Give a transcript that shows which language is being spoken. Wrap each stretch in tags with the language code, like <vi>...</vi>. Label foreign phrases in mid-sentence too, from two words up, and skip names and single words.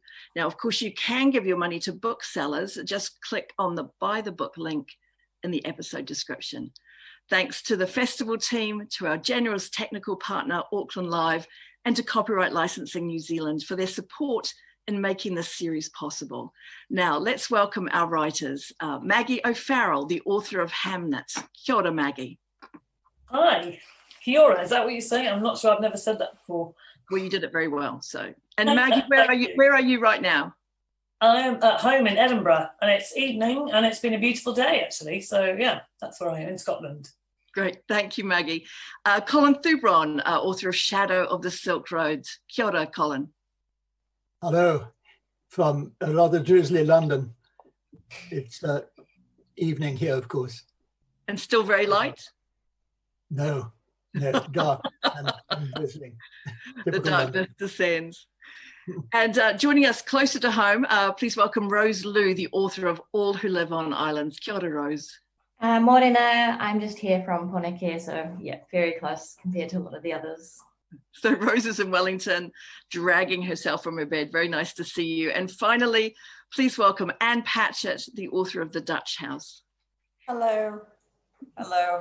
<en>Now, of course, you can give your money to booksellers. Just click on the Buy the Book link in the episode description. Thanks to the festival team, to our generous technical partner, Auckland Live, and to Copyright Licensing New Zealand for their support in making this series possible. Now, let's welcome our writers. Maggie O'Farrell, the author of Hamnet.</en> <mi>Kia ora, Maggie. Hi, kia ora.</mi> <en>Is that what you say? I'm not sure. I've never said that before. Well, you did it very well. So, and Maggie, where are you right now? I am at home in Edinburgh, and it's evening, and it's been a beautiful day, actually. So, yeah, that's where I am, in Scotland. Great. Thank you, Maggie. Colin Thubron, author of Shadow of the Silk Road.</en> <mi>Kia ora, Colin.</mi> <en>Hello, from a rather drizzly London. It's evening here, of course. And still very light? No, dark and drizzling. The dark descends. And joining us closer to home, please welcome Rose Liu, the author of All Who Live on Islands.</en> <mi>Kia ora, Rose.</mi> <en>Morena, I'm just here from Poneke, so yeah, very close compared to a lot of the others. So Rose is in Wellington, dragging herself from her bed. Very nice to see you. And finally, please welcome Anne Patchett, the author of The Dutch House. Hello. Hello.</en>